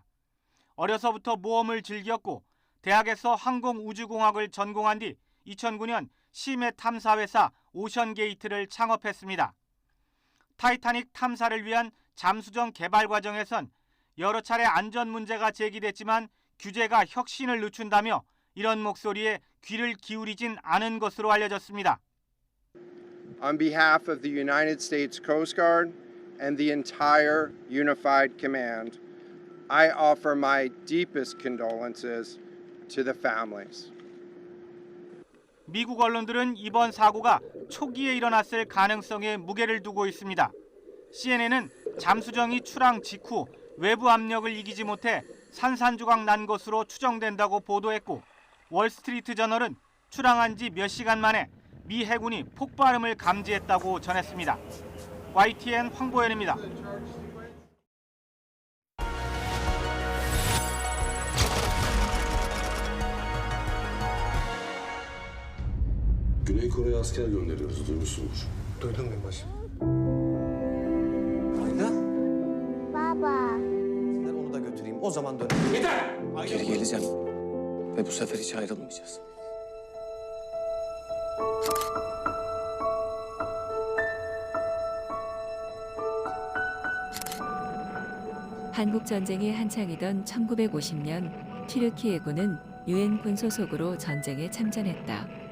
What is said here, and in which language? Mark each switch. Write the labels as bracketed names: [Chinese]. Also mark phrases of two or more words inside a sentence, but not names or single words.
[Korean] 어려서부터 모험을 즐겼고 대학에서 항공우주공학을 전공한 뒤 2009년 심해 탐사회사 오션게이트를 창업했습니다. 타이타닉 탐사를 위한 잠수정 개발 과정에선 여러 차례 안전 문제가 제기됐지만 규제가 혁신을 늦춘다며 이런 목소리에 귀를 기울이진 않은 것으로 알려졌습니다. [English] On behalf of the United States Coast Guard and the entire Unified Command, I offer my deepest condolences to the families. [Korean] 미국 언론들은 이번 사고가 초기에 일어났을 가능성에 무게를 두고 있습니다. CNN은 잠수정이 출항 직후 외부 압력을 이기지 못해 산산조각 난 것으로 추정된다고 보도했고 월스트리트 저널은 출항한 지 몇 시간 만에 미 해군이 폭발음을 감지했다고 전했습니다. YTN 황보연입니다. [Turkish] Güney Kore'ye asker gönderiyoruz, duymuşsunuz. Duydum binbaşı. Ayla? Baba. Ben onu da götüreyim, o zaman dönelim. Yeter! Geri geleceğim ve bu sefer hiç ayrılmayacağız. [Korean] 한국 전쟁이 한창이던 1950년 튀르키 해군은 유엔 군 소속으로 전쟁에 참전했다.